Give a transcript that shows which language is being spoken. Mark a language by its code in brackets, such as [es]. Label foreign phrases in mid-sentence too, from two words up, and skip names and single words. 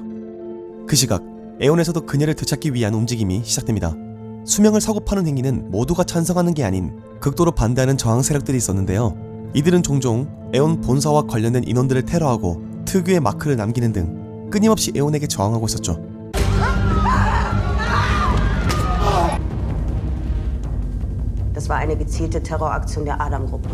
[ko] 그 시각 에온에서도 그녀를 되찾기 위한 움직임이 시작됩니다. 수명을 사고 파는 행위는 모두가 찬성하는 게 아닌 극도로 반대하는 저항 세력들이 있었는데요. 이들은 종종 에온 본사와 관련된 인원들을 테러하고 특유의 마크를 남기는 등 끊임없이 에온에게 저항하고 있었죠. [de] Das war eine gezielte Terroraktion der Adam-Gruppe.